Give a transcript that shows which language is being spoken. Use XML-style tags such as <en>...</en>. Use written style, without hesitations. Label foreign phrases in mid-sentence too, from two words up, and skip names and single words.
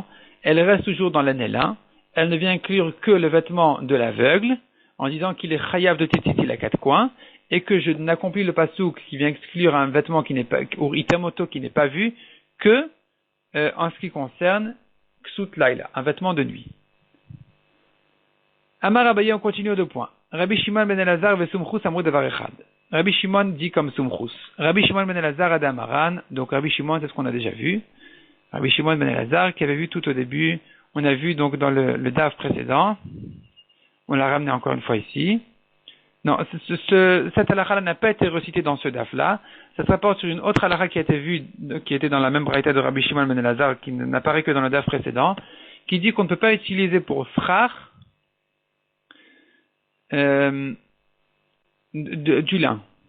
<fr>Elle reste toujours dans laine et lin, elle ne vient inclure que le vêtement de l'aveugle, en disant qu'il est chayav de tzitzit à quatre coins, et que je n'accomplis le pasouk qui vient exclure un vêtement qui n'est pas, ou itamoto qui n'est pas vu, que en ce qui concerne</fr> <he>כסות לילה,</he> <fr>un vêtement de nuit. Amar Abaye, on continue aux 2 points.</fr> <he>רבי שמעון בן אלעזר וסומכוס אמרו דבר אחד.</he> <fr>Rabbi Shimon dit comme Sumchus. Rabbi Shimon ben Elazar ad Amaran, donc Rabbi Shimon c'est ce qu'on a déjà vu. Rabbi Shimon ben Elazar, qui avait vu tout au début, on a vu donc dans le DAF précédent, on l'a ramené encore une fois ici. Non, cette halakha n'a pas été recitée dans ce DAF-là, ça se rapporte sur une autre halakha qui a été vue, qui était dans la même braïta de Rabbi Shimon ben Elazar, qui n'apparaît que dans le DAF précédent, qui dit qu'on ne peut pas utiliser pour srach du lin.</fr>